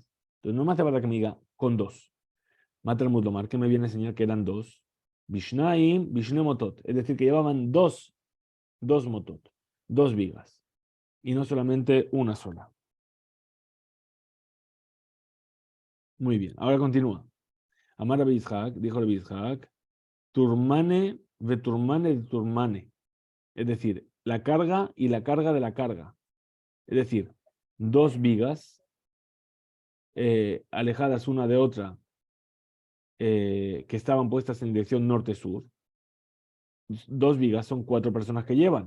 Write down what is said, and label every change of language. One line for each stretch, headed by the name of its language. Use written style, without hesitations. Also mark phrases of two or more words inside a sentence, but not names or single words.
Spanish: Entonces no me hace falta que me diga con dos. Matar Mutlomar, que me viene a enseñar que eran dos.
Aramaic: Bishnaim, Bishne Motot.
Spanish: Es decir, que llevaban dos motot, dos vigas. Y no solamente una sola. Muy bien, ahora continúa. Amar Rabbi Yitzhak, dijo Rabbi Yitzhak,
Aramaic: turmane veturmane de turmane.
Spanish: Es decir, la carga y la carga de la carga. Es decir, dos vigas alejadas una de otra que estaban puestas en dirección norte-sur. Dos vigas son 4 personas que llevan.